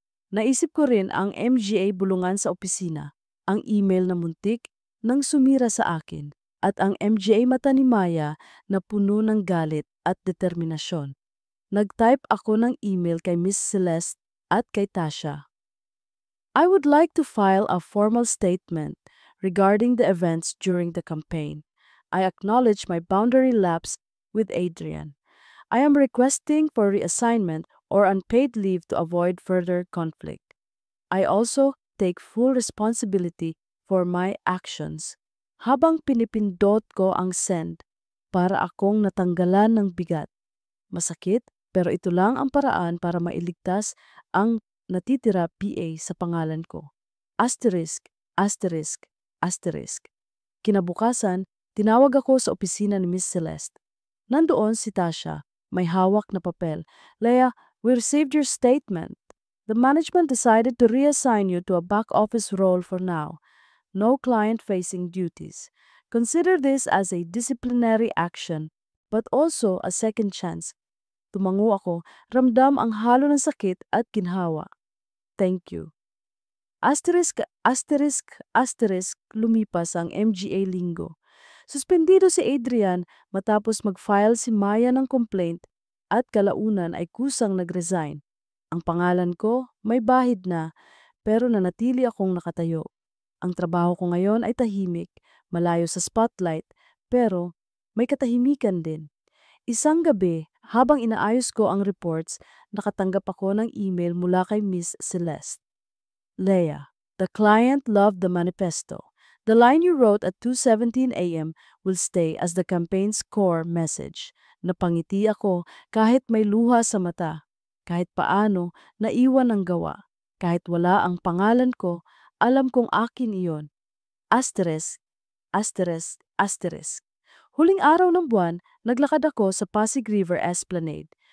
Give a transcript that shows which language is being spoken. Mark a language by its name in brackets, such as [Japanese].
[Filipino] Naisip ko rin ang MGA bulungan sa opisina, ang email na muntik nang sumira sa akin, at ang MGA mata ni Maya na puno ng galit at determinasyon. Nag-type ako ng email kay Miss Celeste at kay Tasha. [English] I would like to file a formal statement regarding the events during the campaign. I acknowledge my boundary lapse with Adrian. I am requesting for reassignment or unpaid leave to avoid further conflict. I also take full responsibility for my actions. [Filipino] Habang pinipindot ko ang send, para akong natanggalan ng bigat. Masakit, pero ito lang ang paraan para mailigtas ang natitira PA sa pangalan ko. [English] Asterisk, asterisk, asterisk. [Filipino] Kinabukasan, tinawag ako sa opisina ni Miss Celeste. Nandoon si Tasha, may hawak na papel. [English] Leah, we received your statement. The management decided to reassign you to a back office role for now. No client-facing duties. Consider this as a disciplinary action, but also a second chance. [Filipino] Tumango ako, ramdam ang halo ng sakit at ginhawa. [English] Thank you. Asterisk, asterisk, asterisk, [Filipino] lumipas ang MGA linggo. Suspendido si Adrian matapos mag-file si Maya ng complaint at kalaunan ay kusang nag-resign. Ang pangalan ko may bahid na pero nanatili akong nakatayo. Ang trabaho ko ngayon ay tahimik, malayo sa spotlight, pero may katahimikan din. Isang gabi, habang inaayos ko ang reports, nakatanggap ako ng email mula kay Miss Celeste. [English] Leah, the client loved the manifesto. The line you wrote at 2:17 a.m. will stay as the campaign's core message. [Filipino] Napangiti ako kahit may luha sa mata. Kahit paano, naiwan ang gawa. Kahit wala ang pangalan ko, alam kong akin iyon. [English] Asterisk, asterisk, asterisk. [Filipino] Huling araw ng buwan, naglakad ako sa Pasig River Esplanade.